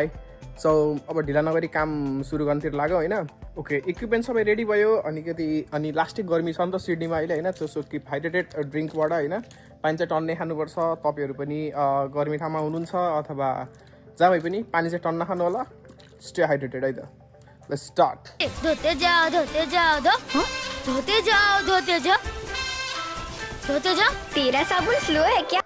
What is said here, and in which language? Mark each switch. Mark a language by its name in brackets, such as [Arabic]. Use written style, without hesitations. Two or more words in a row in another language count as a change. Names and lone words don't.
[Nepali] सो अब ढिला नगरी काम सुरु गर्नतिर लाग्यो होइन। ओके, इक्विपमेन्ट सबै रेडी भयो। अनि लास्टै गर्मी छ नि त सिडनीमा अहिले होइन। [English] so keep hydrated [Nepali] ड्रिङ्कबाट होइन। पानी चाहिँ टन्नै खानुपर्छ। तपाईँहरू पनि गर्मी ठाउँमा हुनुहुन्छ अथवा जहाँ भए पनि पानी चाहिँ टन्न खानु होला। [English] stay hydrated [Nepali] है त। [English] let's start. [Hindi] धोते जाओ धोते जाओ धोते जाओ धोते जाओ धोते जाओ। तेरा साबुन स्लो है क्या?